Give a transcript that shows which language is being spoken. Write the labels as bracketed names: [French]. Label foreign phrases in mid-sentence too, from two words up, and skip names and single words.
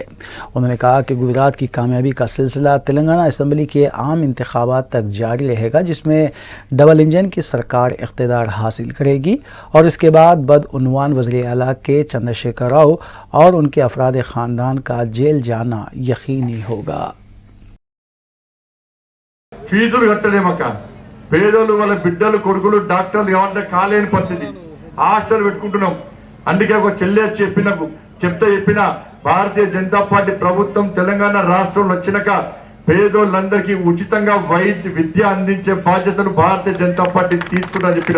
[Urdu] انہوں نے کہا کہ گجرات کی کامیابی کا سلسلہ تلنگانہ اسمبلی کے عام انتخابات تک جاری رہے گا، جس میں ڈبل انجن کی سرکار اقتدار حاصل کرے گی، اور اس کے بعد بدعنوان وزیر اعلیٰ کے چندرشیکھر راؤ اور ان کے افراد خاندان کا جیل جانا یقینی ہوگا. [Telugu] ఫీజులు కట్టలేమక్క, పేదోళ్ళు వాళ్ళ బిడ్డలు కొడుకులు డాక్టర్లు ఏమంటే కాలేని పరిస్థితి, హాస్టల్ పెట్టుకుంటున్నాం। అందుకే ఒక చెల్లె చెప్పిన భారతీయ జనతా పార్టీ ప్రభుత్వం తెలంగాణ రాష్ట్రంలో వచ్చినాక పేదోళ్ళందరికీ ఉచితంగా విద్య అందించే బాధ్యతను భారతీయ జనతా పార్టీ తీసుకుంటా చెప్పినాం।